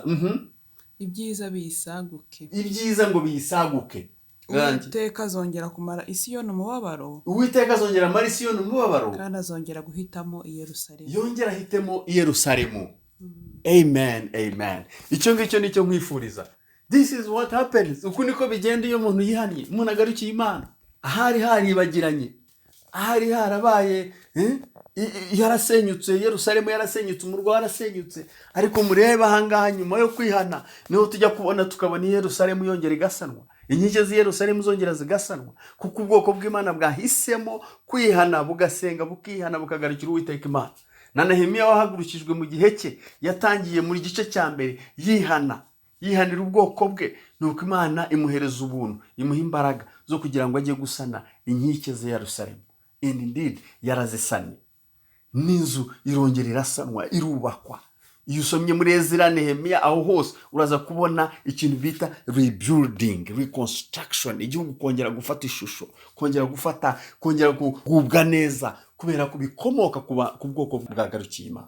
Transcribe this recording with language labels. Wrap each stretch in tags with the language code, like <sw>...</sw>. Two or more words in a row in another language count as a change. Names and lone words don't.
<rw>Ibyiza biyisaguke. Ibyiza ngo biyisaguke. Uwiteka azongera kumara Isiyoni umubabaro. Kandi azongera guhitamo Yerusalemu. Yongera ahitemo Yerusalemu. Amen. Icyo ngicyo nicyo nkwifuriza.</rw> <en>This is what happens.</en> <rw>Uku niko bigenda iyo umuntu yihannye, umuntu agarukiye Imana. Ahari haribagiranye, ahari harabaye yarasenyutse, Yerusalemu yarasenyutse, umurwa warasenyutse, ariko mureba ahangaha nyuma yo kwihana niho tujya kubona tukabona Yerusalemu yongera igasanwa, inkike z'i Yerusalemu zongera zigasanwa, kuko ubwoko bw'Imana bwahisemo kwihana, bugasenga, bukihana, bukagarukira Uwiteka Imana. Na Nehemiya wahagurukijwe mu gihe cye yatangiye muri gice cya mbere yihanira ubwoko bwe, nuko Imana imuhereza ubuntu, imuha imbaraga zo kugira ngo ajye gusana inkike z'i Yerusalemu.</rw> <en>And indeed</en> <rw>yarazisanye, n'inzu irongera irasanwa, irubakwa. Iyo usomye muri Ezra, Nehemiya, aho hose uraza kubona ikintu bita</rw> <en>rebuilding, reconstruction,</en> <rw>igihugu kongera gufata ishusho, kongera kugubwa neza, kubera ko bikomoka ku bwoko bwagarukiye Imana.</rw>